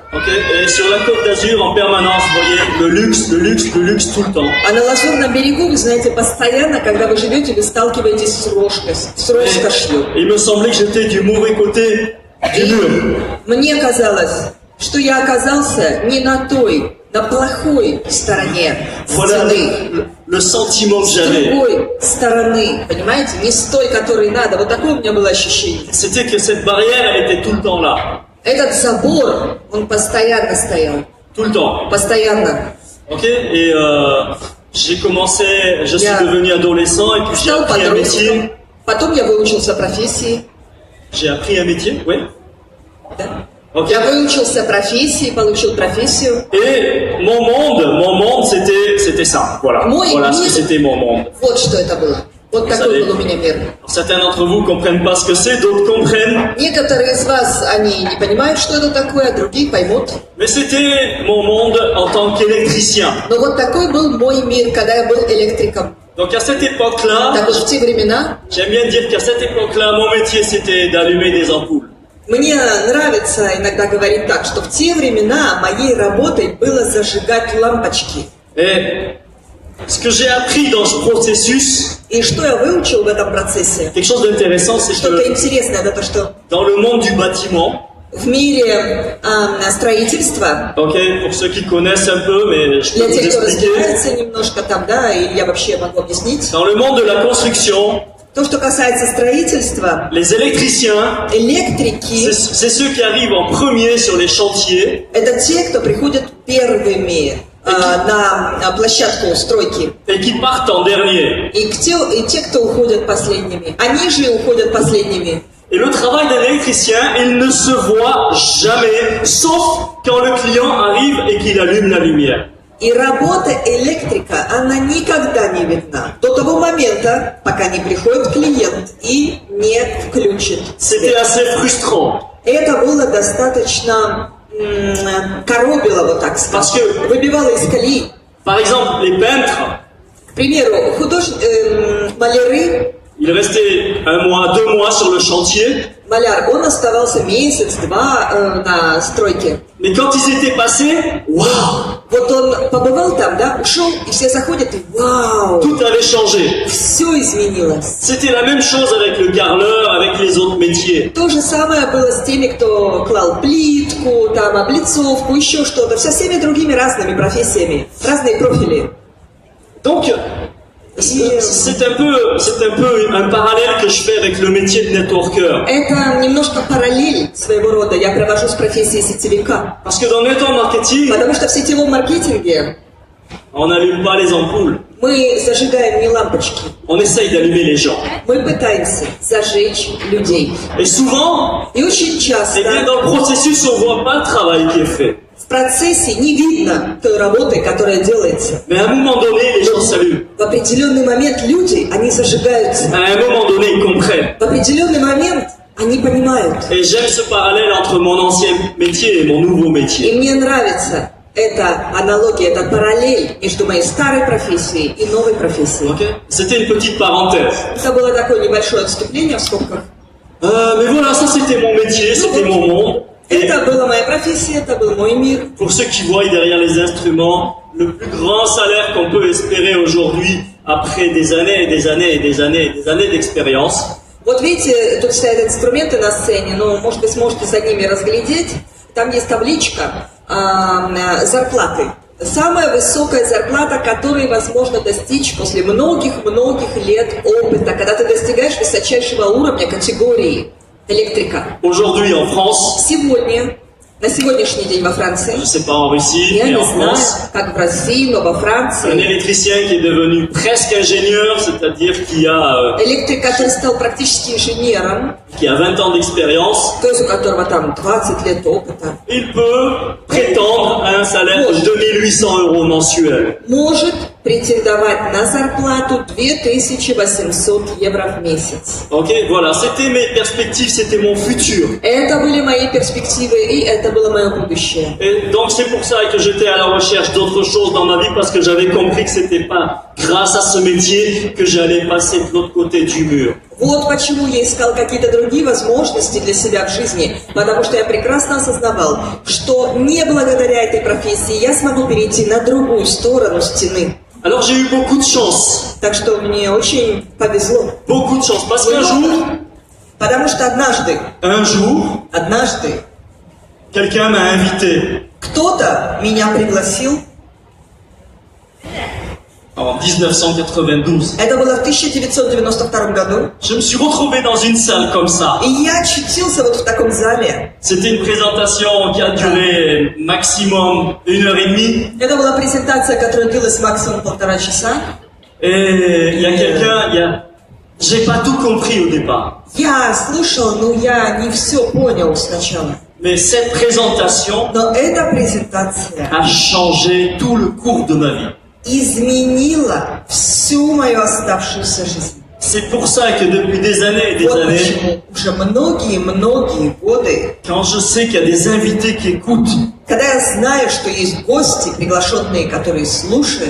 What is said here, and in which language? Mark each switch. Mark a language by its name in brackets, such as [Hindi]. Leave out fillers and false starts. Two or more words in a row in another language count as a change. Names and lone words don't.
[French] Okay? Et sur la Côte d'Azur, en permanence, vous voyez, le luxe tout le temps. [Russian] А на Лазурном берегу, вы знаете, постоянно, когда вы живете, вы сталкиваетесь с роскошью. [French] Et il me semblait que j'étais du mauvais côté du mur. [Russian] Мне казалось, что я оказался не на той, на плохой стороне [French] Voilà [Russian] стены. [French] le sentiment que [Russian] С [French] j'avais. [Russian] другой стороны, понимаете, не с той, которой надо. Вот такое у меня было ощущение. [French] C'était que cette barrière, elle était tout le temps là. [Russian] Этот забор, он постоянно стоял. [French] Tout le temps. [Russian] Постоянно. [French] Ok? Et j'ai commencé, je suis Yeah. devenu adolescent et puis j'ai [Russian] Стал [French] appris un [Russian] подростком. [French] métier. [Russian] Потом я выучился профессии. [French] J'ai appris un métier, oui. [Russian] Да. Ok. Я выучился профессии, получил профессию. [French] Et mon monde, c'était ça. Voilà. Moi, Voilà ce que oui. c'était mon monde. [Russian] Вот что это было. Вот [French] Vous [Russian] такой [French] savez. [Russian] был у меня мир. [French] Certains d'entre vous comprennent pas ce que c'est, d'autres comprennent. [Russian] Некоторые из вас, они не понимают, что это такое, а другие поймут. [French] Mais c'était mon monde en tant qu'électricien. [Russian] Но вот такой был мой мир, когда я был электриком. [French] Donc à cette époque-là, [Russian] Так вот в те времена [French] j'aime bien dire qu'à cette époque-là, mon métier c'était d'allumer des ampoules. [Russian] мне нравится иногда говорить так, что в те времена моей работой было зажигать лампочки. [French] Et ce que j'ai appris dans ce processus, [Russian] И что я выучил в этом процессе? [French] quelque chose d'intéressant, c'est [Russian] Что-то [French] que [Russian] интересное, это то, что [French] dans le monde du bâtiment, [Russian] в мире строительства, [French] ok, pour ceux qui connaissent un peu, mais je peux [Russian] для [French] vous [Russian] тех, кто [French] expliquer, [Russian] разбирается немножко там, да, и я вообще могу объяснить, [French] dans le monde de la construction, [Russian] то, что касается строительства, [French] les électriciens, [Russian] электрики [French] c'est ceux qui arrivent en premier sur les chantiers [Russian] это те, кто приходят первыми на площадку стройки. [French] et qui partent en dernier. [Russian] И те, кто уходят последними. Они же уходят последними. [French] Et le travail d'un électricien, il ne se voit jamais, sauf quand le client arrive et qu'il allume la lumière. [Russian] И работа электрика, она никогда не видна. До того момента, пока не приходит клиент и не включит [French] C'était [Russian] свет. [French] assez frustrant. [Russian] Это было достаточно коробило, вот так [French] Parce [Russian] сказать. [French] que, [Russian] Выбивало из колеи. [French] par exemple, les peintres, [Russian] К примеру, маляры, [French] ils restaient 1 mois, 2 mois sur le chantier, [Russian] маляр, он оставался месяц-два на стройке. [French] mais quand ils étaient passés, waouh, [Russian] Вот он побывал там, да, ушел, и все заходят, и вау, [French] tout avait changé. [Russian] все изменилось. [French] C'était la même chose avec le carreleur, avec les autres métiers. [Russian] То же самое было с теми, кто клал плитку, там, облицовку, еще что-то, со всеми другими разными профессиями, разные профили. [French] Donc, c'est un peu un parallèle que je fais avec le métier de networker. [Russian] Это немножко параллель своего рода я провожу с профессией сетевика. [French] Parce que dans le [English] network marketing, [Russian] Потому что в сетевом маркетинге [French] on n'allume pas les ampoules, [Russian] мы зажигаем не лампочки, [French] on essaye d'allumer les gens. [Russian] мы пытаемся зажечь людей. [French] Et souvent, [Russian] И очень [French] eh bien, [Russian] часто [French] dans le processus, on voit pas le travail qui est fait. [Russian] в В процессе не видно той работы, которая делается. [French] Mais à un moment donné, les gens s'allument. [Russian] В определенный момент люди, они зажигаются. [French] À un moment donné, ils comprennent. [Russian] В определенный момент они понимают. [French] Et j'aime ce parallèle entre mon ancien métier et mon nouveau métier. [Russian] И мне нравится эта аналогия, эта параллель между моей старой профессией и новой профессией. [French] Ok? C'était une petite parenthèse. [Russian] Это было такое небольшое отступление в скобках. [French] Mais voilà, ça c'était mon métier, c'était mon monde. Et [Russian] Это была моя профессия, это был мой мир. [French] pour ceux qui voient derrière les instruments, le plus grand salaire qu'on peut espérer aujourd'hui, après des années et des années et des années et des années d'expérience, [Russian] Вот видите, тут стоят инструменты на сцене, но, может быть, сможете за ними разглядеть. Там есть табличка зарплаты. Самая высокая зарплата, которой возможно достичь после многих-многих лет опыта, когда ты достигаешь высочайшего уровня категории электрика. [French] aujourd'hui en France, [Russian] Сегодня, на сегодняшний день во Франции, [French] je sais pas en Russie, [Russian] я [French] mais [Russian] не [French] en [Russian] знаю, [French] France, [Russian] как в России, но во [French] un [Russian] Франции, [French] électricien qui est devenu presque ingénieur, c'est-à-dire qui [Russian] электрик, который стал практически инженером, [French] a 20 ans d'expérience, [Russian] то есть у которого там 20 лет опыта, [French] il peut prétendre à un salaire de 2800 € mensuels. [Russian] может претендовать на зарплату 2800 евро в месяц. [French] Ok, voilà, c'était mes perspectives, c'était mon futur. [Russian] Это были мои перспективы, и это было мое будущее. [French] Et donc c'est pour ça que j'étais à la recherche d'autres choses dans ma vie, parce que j'avais compris que c'était pas grâce à ce métier que j'allais passer de l'autre côté du mur. [Russian] Вот почему я искал какие-то другие возможности для себя в жизни, потому что я прекрасно осознавал, что не благодаря этой профессии я смогу перейти на другую сторону стены. [French] Alors j'ai eu beaucoup de chance, [Russian] Так что мне очень повезло. [French] beaucoup de chance, parce qu'un jour, [Russian] Потому что однажды [French] quelqu'un m'a invité [Russian] кто-то меня пригласил. [French] en 1992. [Russian] Это было в 1992 году. [French] Je me suis retrouvé dans une salle comme ça. [Russian] И я очутился вот в таком зале. [French] C'était une présentation qui a duré maximum 1h30. [Russian] Это была презентация, которая длилась максимум 1,5 часа. [French] Et il y a quelqu'un, j'ai pas tout compris au départ. [Russian] Я слушал, но я не все понял сначала. [French] Mais cette présentation [Russian] Но эта презентация [French] a changé tout le cours de ma vie. [Russian] изменила всю мою оставшуюся жизнь. [French] C'est pour ça que depuis des années et des [Russian] Вот [French] années, [Russian] почему уже многие годы, [French] quand je sais qu'il y a des invités qui écoutent, [Russian] когда я знаю, что есть гости, приглашенные, которые слушают,